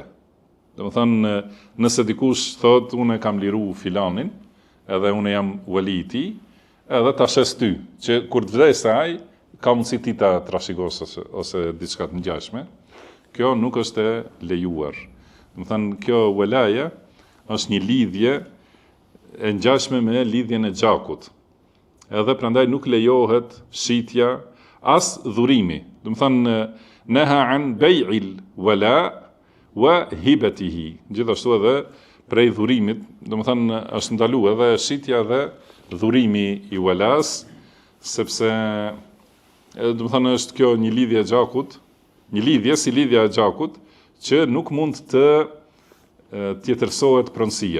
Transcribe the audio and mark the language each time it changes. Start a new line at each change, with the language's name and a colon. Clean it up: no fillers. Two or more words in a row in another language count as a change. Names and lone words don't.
Albanian: Do të thonë nëse dikush thot unë kam liru filanin, edhe unë jam wali i tij, edhe ta shes ty, që kur të vdesë ai ka mundësi ti ta trashëgos ose diçka të ngjashme. Kjo nuk është e lejuar. Do të thonë kjo walaja është një lidhje e ngjashme me lidhjen e gjakut. Edhe prandaj nuk lejohet shitja as dhurimi. Do të thonë
Arabic: نهى عن بيع الولاء وهبته.
Albanian: Gjithashtu edhe prej dhurimit, do të thonë është ndaluar edhe shitja dhe dhurimi i walas, sepse do të thonë është kjo një lidhje e gjakut, një lidhje si lidhja e gjakut që nuk mund të tjetërsohet pronësia.